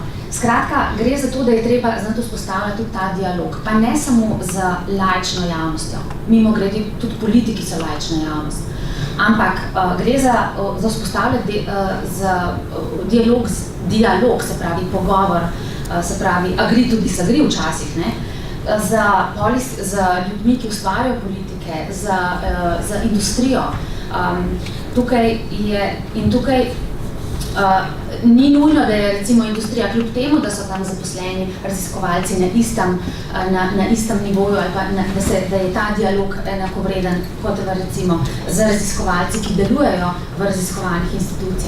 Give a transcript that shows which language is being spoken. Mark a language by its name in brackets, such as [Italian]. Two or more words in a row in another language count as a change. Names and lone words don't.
[Slovenian] Skratka, gre za to, da je treba znati vzpostavljati tudi ta dialog, pa ne samo z laično javnostjo. Mimogrede, tudi politiki so laična javnost. Ampak gre za vzpostavljati dialog, se pravi pogovor, se pravi [English] agree to disagree [Slovenian] včasih, ne? Z ljudmi, ki ustvarjajo politike, z industrijo. Tukaj ni nujno, da je recimo industrija, kljub temu, da so tam zaposleni raziskovalci na istem nivoju ali pa da je ta dialog enakovreden kot recimo z raziskovalci, ki delujejo v raziskovalnih institucijah.